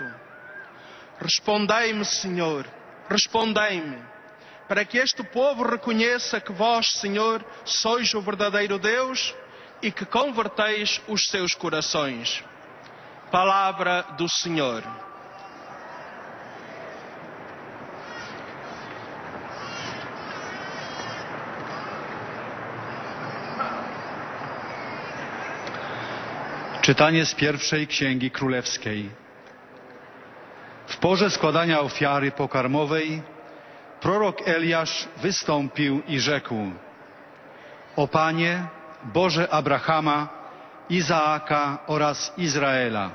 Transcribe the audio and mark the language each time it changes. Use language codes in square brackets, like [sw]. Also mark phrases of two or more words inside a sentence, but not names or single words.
[pt] Respondei-me, Senhor, respondei-me, para que este povo reconheça que vós, Senhor, sois o verdadeiro Deus e que converteis os seus corações. Palavra do Senhor. [pl] Czytanie z pierwszej Księgi Królewskiej. W porze składania ofiary pokarmowej prorok Eliasz wystąpił i rzekł: O Panie, Boże Abrahama, Izaaka oraz Izraela.